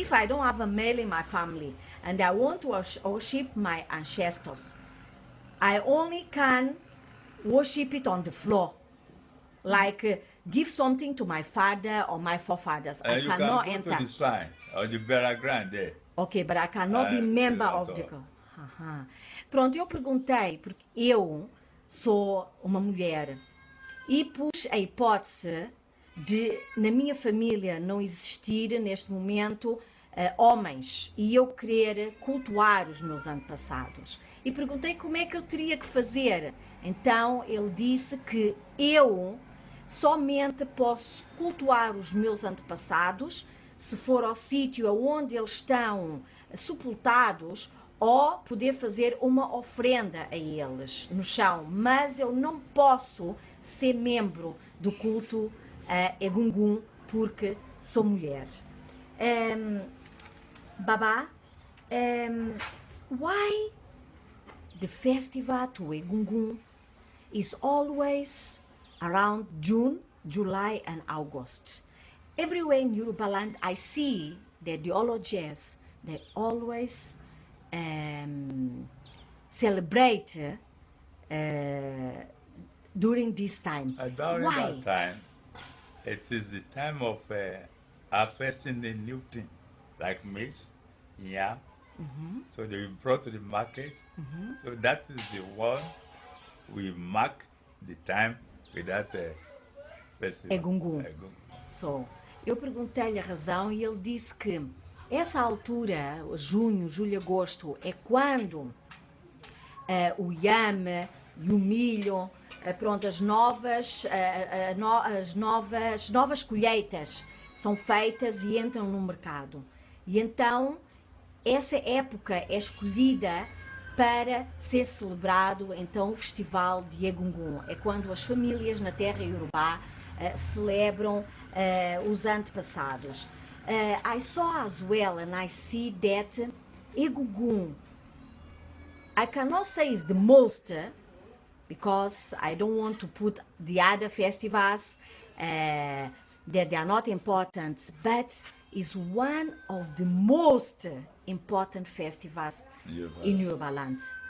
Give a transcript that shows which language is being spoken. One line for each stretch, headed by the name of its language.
English: If I don't have a male in my family and I want to worship my ancestors, I only can worship it on the floor. Like give something to my father or my forefathers. I cannot enter. You can go enter to the shrine or the burial ground there. Okay, but I cannot be member of the...
Portuguese: Pronto, eu perguntei, porque eu sou uma mulher e pus a hipótese de, na minha família, não existir neste momento homens e eu querer cultuar os meus antepassados. E perguntei como é que eu teria que fazer. Então ele disse que eu somente posso cultuar os meus antepassados se for ao sítio onde eles estão sepultados ou poder fazer uma ofrenda a eles no chão. Mas eu não posso ser membro do culto Egungun porque sou mulher.
English: Baba, why the festival to Egungun is always around June, July and August? Everywhere in Yoruba land, I see that the Olodjes, they always celebrate during this time. During Why? that time, it is the time of harvesting the new thing, like maize, yam. So they brought to the market. So that is the one we mark the time with that festival. Egungun.
Portuguese: So, eu perguntei-lhe a razão e ele disse que essa altura, junho, julho, agosto, é quando o yam e o milho, pronto, as novas colheitas são feitas e entram no mercado. E então, essa época é escolhida para ser celebrado então o festival de Egungun. É quando as famílias na terra iorubá celebram os antepassados.
English: I saw as well and I see that Egungun, I cannot say it's the most because I don't want to put the other festivals that they are not important, but is one of the most important festivals in Yorubaland.